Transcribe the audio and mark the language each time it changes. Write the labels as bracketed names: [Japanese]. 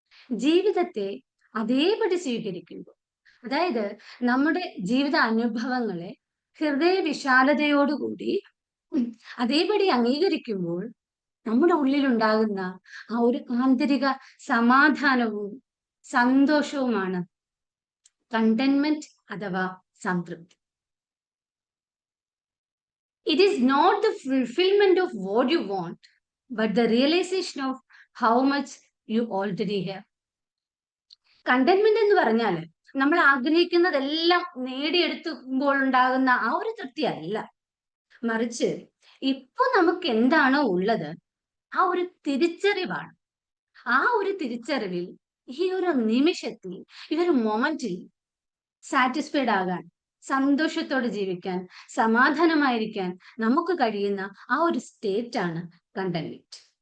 [Malayalam] ജീവിതത്തെ അതേപടി സ്വീകരിക്കുമ്പോൾ, അതായത് നമ്മുടെ ജീവിത അനുഭവങ്ങളെ ഹൃദയ വിശാലതയോടുകൂടി അതേപടി അംഗീകരിക്കുമ്പോൾ നമ്മുടെ ഉള്ളിലുണ്ടാകുന്ന ആ ഒരു ആന്തരിക സമാധാനവും സന്തോഷവുമാണ് കണ്ടെന്റ്മെന്റ് അഥവാ സംതൃപ്തി. [English] It is not the fulfillment of what you want, but the realization of how much you already have. [Malayalam] Contentment എന്ന് പറഞ്ഞാൽ നമ്മൾ ആഗ്രഹിക്കുന്നതെല്ലാം നേടിയെടുക്കുമ്പോൾ ഉണ്ടാകുന്ന ആ ഒരു തൃപ്തി അല്ല, മറിച്ച് ഇപ്പൊ നമുക്ക് എന്താണോ ഉള്ളത് ആ ഒരു തിരിച്ചറിവാണ്. ആ ഒരു തിരിച്ചറിവിൽ ഈ ഒരു നിമിഷത്തിൽ, ഈ ഒരു മൊമെന്റിൽ സാറ്റിസ്ഫൈഡ് ആകാൻ, സന്തോഷത്തോടെ ജീവിക്കാൻ, സമാധാനമായിരിക്കാൻ നമുക്ക് കഴിയുന്ന ആ ഒരു സ്റ്റേറ്റ് ആണ് കണ്ടെന്റ്മെന്റ്.